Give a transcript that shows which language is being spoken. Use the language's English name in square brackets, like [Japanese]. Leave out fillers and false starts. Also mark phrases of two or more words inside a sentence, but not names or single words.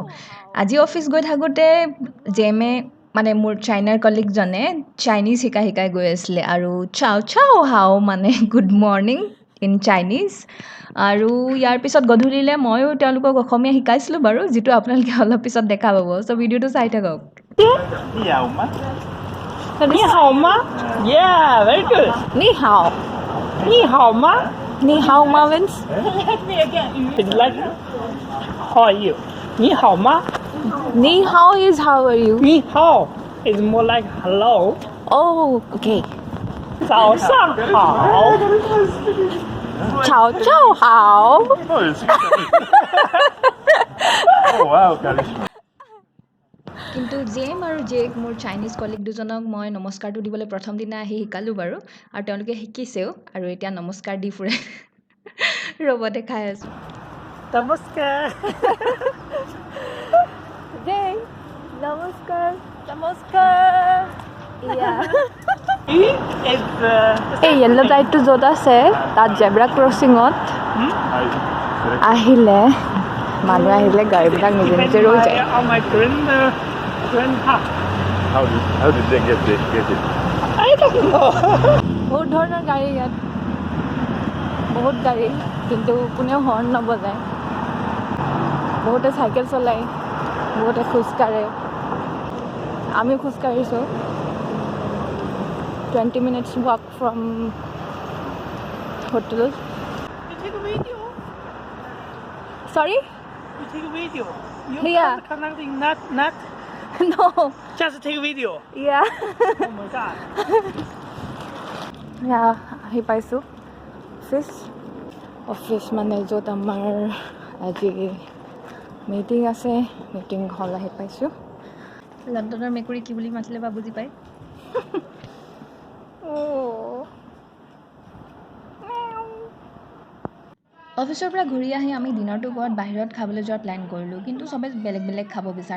[Assamese] আজি অফিচ গৈ থাকোঁতে জেমে মানে মোৰ চাইনাৰ কলিগজনে চাইনিজ শিকাই গৈ আছিলে আৰু [Chinese] 早早好 [Assamese] মানে [English] good morning in Chinese. [Assamese] আৰু ইয়াৰ পিছত গধূলিলৈ ময়ো তেওঁলোকক অসমীয়া শিকাইছিলোঁ বাৰু, যিটো আপোনালোকে অলপ পিছত দেখা পাব। চ' ভিডিঅ'টো চাই থাকক। [Chinese] 你好吗. 你好吗? [English] Yeah, very good. [Chinese] 你好. 你好吗？你好吗 [English] means? It's like, how are you? [Chinese] 你好吗? 你好 [English] is how are you? [Chinese] 你好 [English] is more like hello. Oh, okay. [Chinese] 早上好. Ciao, ciao, hao. [English] Oh, it's Oh, wow, Karishma. [Assamese] কিন্তু জেম আৰু জেক মোৰ চাইনিজ কলিগ দুজনক মই নমস্কাৰটো দিবলৈ প্ৰথম দিনা আহি শিকালোঁ বাৰু, আৰু তেওঁলোকে শিকিছেও আৰু এতিয়া নমস্কাৰ দি ফুৰে। ৰ'ব দেখাই আছোঁ। Namaskar. Jay, namaskar. Namaskar. Yeah. [English] It's [Assamese] এই [English] yellow light [Assamese] য'ত আছে তাত [English] zebra crossing [Assamese] আহিলে মানুহ আহিলে গাড়ীবিলাক নিজে নিজে ৰৈ যায়। [English] on my grand house. How did they get it? I don't know. [Assamese] বহুত ধৰণৰ গাড়ী ইয়াত, বহুত গাড়ী, কিন্তু কোনেও হৰ্ণ নবজায়। বহুতে চাইকেল চলায়, বহুতে খোজকাঢ়ে, আমিও খোজকাঢ়িছোঁ। [English] 20 minutes walk from hotel. You take a video. Sorry? You take a video. You Yeah. connecting not No. just take a video. Yeah. Oh my god. Yeah, [Assamese] আহি পাইছোঁ অফিচ মানে য'ত আমাৰ আজি মিটিং আছে, [English] meeting hall [Assamese] আহি পাইছোঁ। লণ্ডনৰ মেকুৰী কি বুলি মাতিলে বা বুজি পায়? অফিচৰ পৰা ঘূৰি আহি আমি দিনৰটো ক'ৰবাত বাহিৰত খাবলৈ যোৱাৰ প্লেন কৰিলোঁ, কিন্তু চবে বেলেগ বেলেগ খাব বিচাৰে।